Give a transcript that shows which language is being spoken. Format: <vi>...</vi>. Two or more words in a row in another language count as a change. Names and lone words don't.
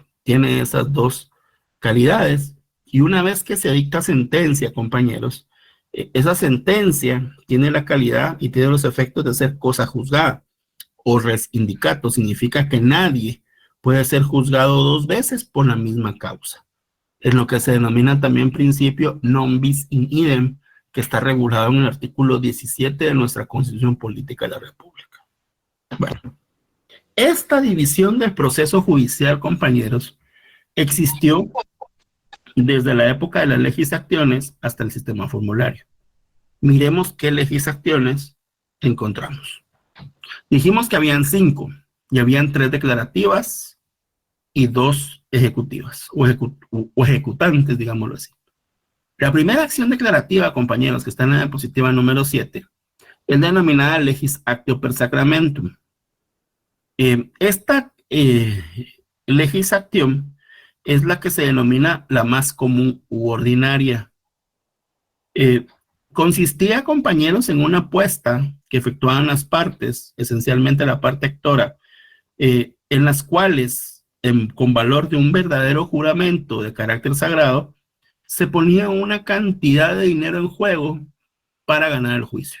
<es>Tiene esas dos calidades. Y una vez que se dicta sentencia, compañeros, esa sentencia tiene la calidad y tiene los efectos de ser cosa juzgada o</es> <la>res indicato.</la> <es>Significa que nadie puede ser juzgado dos veces por la misma causa. Es lo que se denomina también principio</es> <la>non bis in idem,</la> <es>que está regulado en el artículo 17 de nuestra Constitución Política de la República. Bueno, esta división del proceso judicial, compañeros, existió desde la época de las legislaciones hasta el sistema formulario. Miremos qué legislaciones encontramos. Dijimos que habían 5 y habían 3 declarativas y 2 ejecutivas o ejecutantes, digámoslo así. La primera acción declarativa, compañeros, que está en la diapositiva número 7, es denominada</es> <la>legis actio per sacramentum.</la> <es>Esta</es> <la>legis actium</la> <es>es la que se denomina la más común u ordinaria. Consistía, compañeros, en una apuesta que efectuaban las partes, esencialmente la parte actora, en las cuales, con valor de un verdadero juramento de carácter sagrado, se ponía una cantidad de dinero en juego para ganar el juicio.</es>